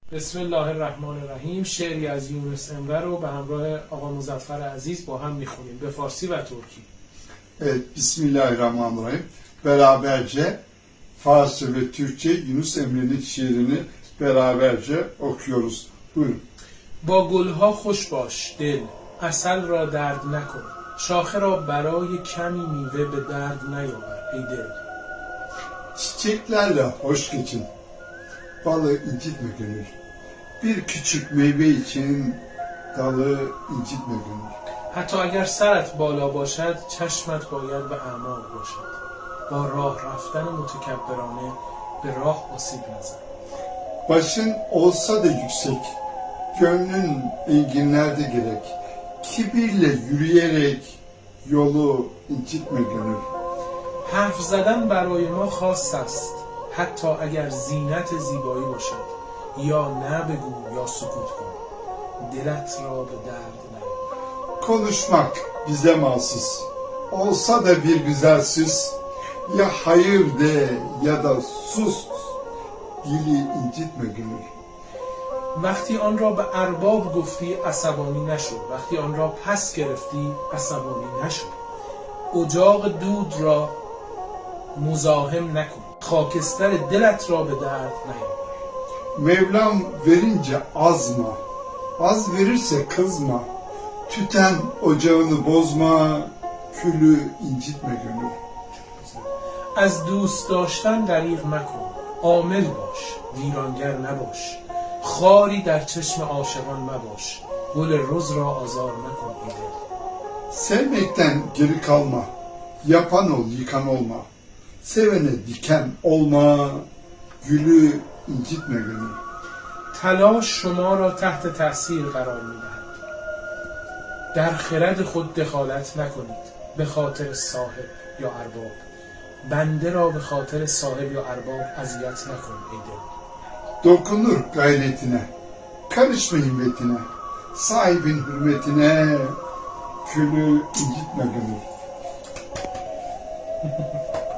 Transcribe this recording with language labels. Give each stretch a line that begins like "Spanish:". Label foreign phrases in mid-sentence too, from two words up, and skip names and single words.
Arabic: بسم الله الرحمن الرحیم.
Persian: شعری از یونس امره رو به همراه آقا مظفر عزیز با هم میخونیم به فارسی و ترکی.
Turkish: Evet, Bismillahirrahmanirrahim. Beraberce Farsça ve Türkçe Yunus Emre'nin şiirini beraberce okuyoruz. Buyurun.
Persian: با گلها خوش باش دل، عسل را درد نکن، شاخه را برای کمی میوه به درد نیاور ای دل.
Turkish: Çiçeklerle hoş geçin. Balı incitme gönül. Bir küçük meyve için dalı incitme gönül.
Persian: حتی اگر سرت بالا باشد چشمت باید به اعماق باشد. با راه رفتن متکبرانه به راه آسیب نزن.
Turkish: Başın olsa da yüksek, gönlün enginlerde gerek. Kibirle yürüyerek yolu incitme gönül.
Persian: حرف زدن برای ما خاص است، حتی اگر زینت زیبایی باشد. یا نه بگو یا سکوت کن، دلت را به درد نیاور.
Turkish: Konuşmak bize mahsus. Olsa da bir güzel süs. Ya hayır de ya da sus. Dili incitme gönül.
Persian: وقتی آن را به ارباب گفتی عصبانی نشو، وقتی آن را پس گرفتی عصبانی نشو. اجاق دود را مزاحم نکن، خاکستر دلت را به درد نیاور.
Turkish: Mevlam verince azma. Az verirse kızma. Tüten ocağını bozma. Külü incitme gönül.
Persian: از دوست داشتن دریغ مکن، عامل باش ویرانگر نباش. خاری در چشم عاشقان مباش، گل رز را آزار مکن ای دل.
Turkish: Sevmekten geri kalma. Yapan ol, yıkan olma. Sevene diken olma. Gülü incitme gönül.
Persian: تلاش شما را تحت تأثیر قرار می‌دهد. در خرد خود دخالت نکنید به خاطر صاحب یا ارباب. بنده را به خاطر صاحب یا ارباب اذیت نکن ای دل.
Turkish: Dokunur gayretine. Karışma himmetine. Sahibin hürmetine. Külü incitme gönül.